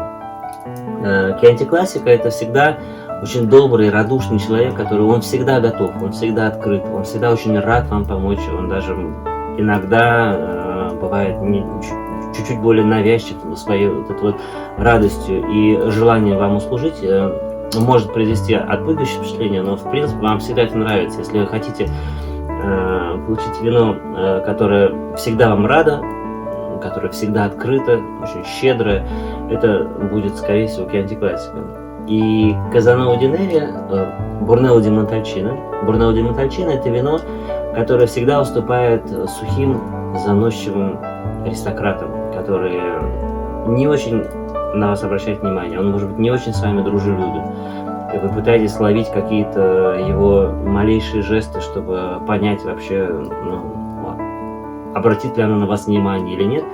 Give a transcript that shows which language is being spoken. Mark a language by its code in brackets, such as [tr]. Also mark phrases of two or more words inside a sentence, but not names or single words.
[ru] Chianti Classico это всегда очень добрый, радушный человек, он всегда готов, он всегда открыт, он всегда очень рад вам помочь, он даже иногда бывает чуть-чуть более навязчив своей вот этой вот радостью и желанием вам услужить, может произвести отпугивающее впечатление, но в принципе вам всегда это нравится. Если вы хотите получить вино, которое всегда вам радо, которое всегда открыто, очень щедрое, это будет, скорее всего, Chianti Classico. И Казаново ди Неви, Брунелло ди Монтальчино. Брунелло ди Монтальчино – это вино, которое всегда уступает сухим, заносчивым аристократам, которые не очень на вас обращают внимание. Он может быть не очень с вами дружелюбен. И вы пытаетесь ловить какие-то его малейшие жесты, чтобы понять вообще, обратит ли оно на вас внимание или нет.